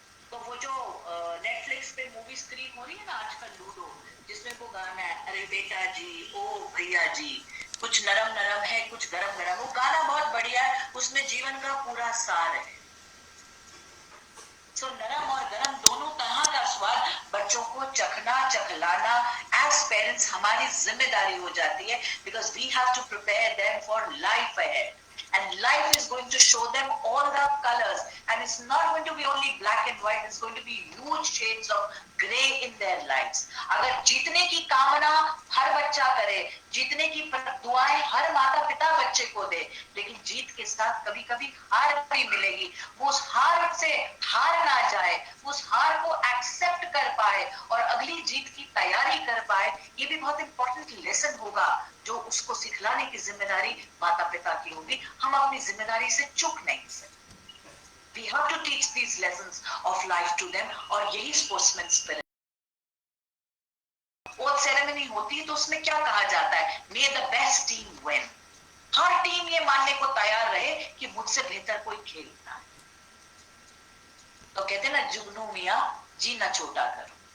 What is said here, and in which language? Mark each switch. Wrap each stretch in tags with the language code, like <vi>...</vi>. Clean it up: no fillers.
<hi>तो वो जो नेटफ्लिक्स पे मूवी स्क्रीन हो रही है ना आजकल, लूडो, जिसमें वो गाना है, अरे बेटा जी ओ भैया जी, कुछ नरम नरम है कुछ गरम गरम, वो गाना बहुत बढ़िया है, उसमें जीवन का पूरा सार है। सो नरम और गरम दोनों तरह का</hi> <en>last one,</en> <hi>बच्चों को चखना चखलाना</hi> <en>as parents</en> <hi>हमारी जिम्मेदारी हो जाती है,</hi> <en>Because we have to prepare them for life ahead. And life is going to show them all the colors, and it's not going to be only black and white, it's going to be huge shades of gray in their lives.</en> <hi>अगर जीतने की कामना हर बच्चा करे, जीतने की दुआएं हर माता पिता बच्चे को दे, लेकिन जीत के साथ कभी कभी हार भी मिलेगी. वो उस हार से हार ना जाए, उस हार को एक्सेप्ट कर पाए और अगली जीत की तैयारी कर पाए, ये भी बहुत इंपॉर्टेंट लेसन होगा जो उसको सिखलाने की जिम्मेदारी माता पिता की होगी. हम अपनी जिम्मेदारी से चूक नहीं सकते.</hi> <en>We have to teach these lessons of life to them,</en> <hi>और यही स्पोर्ट्समैन स्पिरिट. स्पोर्ट्स सेरेमनी होती है तो उसमें क्या कहा जाता है?</hi> <en>May the best team win.</en> <hi>हर team ये मानने को तैयार रहे कि मुझसे बेहतर कोई खेलता है. तो कहते हैं ना, जुगनू मियां जीना छोटा करो.</hi>